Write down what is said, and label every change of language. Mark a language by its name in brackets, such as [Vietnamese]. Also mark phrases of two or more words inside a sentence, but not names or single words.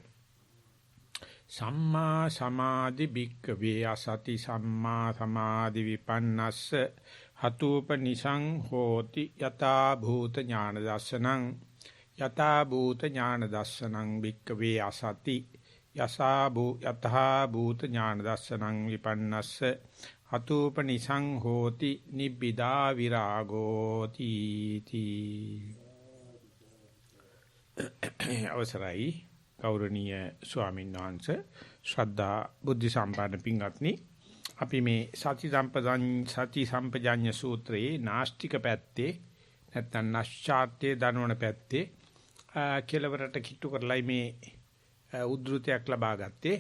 [Pali] සම්මා සමාධි භික්ඛවේ අසති සම්මා සමාධි විපන්නස්ස හතුපනිසං හෝති යතා භූත ඥාන දස්සනං යතා භූත ඥාන දස්සනං භික්ඛවේ අසති යතා භූත ඥාන දස්සනං විපන්නස්ස හතුපනිසං හෝති නිබ්බිදා විරාගෝ තීති [Sinhala] අවසරයි ගෞරවනීය ස්වාමීන් වහන්සේ ශ්‍රද්ධා බුද්ධ සම්පන්න පින්වත්නි අපි මේ සති සම්පජාඤ්ඤ සූත්‍රයේ නාස්තික පැත්තේ නැත්නම් නැශ්චාර්ත්‍ය දනවන පැත්තේ කෙලවරට කිට්ටු කරලයි මේ උද්ෘතයක් ලබා ගත්තේ.